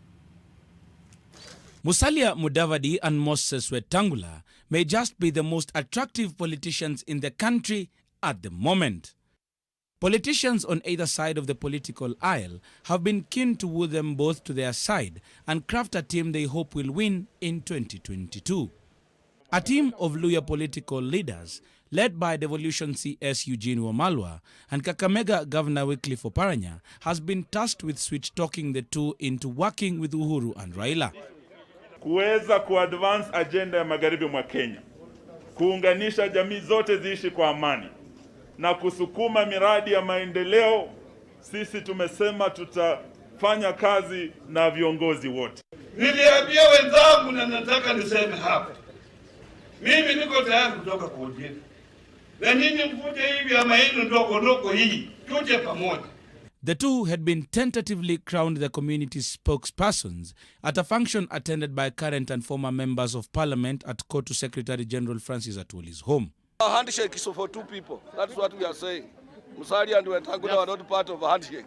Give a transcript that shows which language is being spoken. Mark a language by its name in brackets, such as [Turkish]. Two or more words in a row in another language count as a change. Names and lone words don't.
[English] Musalia Mudavadi and Moses Wetangula may just be the most attractive politicians in the country at the moment. Politicians on either side of the political aisle have been keen to woo them both to their side and craft a team they hope will win in 2022. A team of Luhya political leaders led by Devolution CS Eugene Wamalwa and Kakamega Governor Wycliffe Oparanya has been tasked with switch-talking the two into working with Uhuru and Raila. [Swahili] Kuweza kuadvance agenda ya magharibi mwa Kenya, kuunganisha jamii zote ziishi kwa amani na kusukuma miradi ya maendeleo. Sisi tumesema tutafanya kazi na viongozi wote. Niliambia wenzangu na nataka niseme hapa, mimi niko tayari kutoka kuongea na nyinyi mvuje hivi ama hili ndogo hii tuje pamoja. [English] The two had been tentatively crowned the community's spokespersons at a function attended by current and former members of parliament at Kotu Secretary General Francis Atwoli's home. A handshake is for two people. That's what we are saying. Musalia and Wetangula are not part of a handshake.